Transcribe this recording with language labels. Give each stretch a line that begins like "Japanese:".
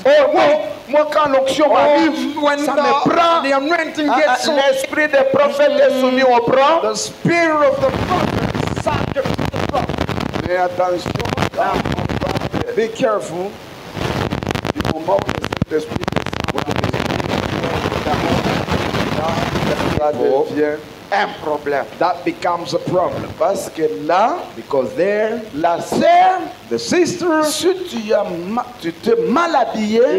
French: Oh, moi, quand l'onction m'arrive,
English: When
French: ça me prend.
English: the anointing gets so,
French: L'esprit des prophètes est soumis au prend.
English: the spirit of the prophet is subject to the prophet.
French: Mais attention, quand on parle
English: Be careful.
French: du moment où le Saint-Esprit descend, ça devient un problème.
English: That becomes a problem.
French: Parce que là,
English: Because there,
French: la sœur,
English: the sister,
French: si tu t'es mal habillé,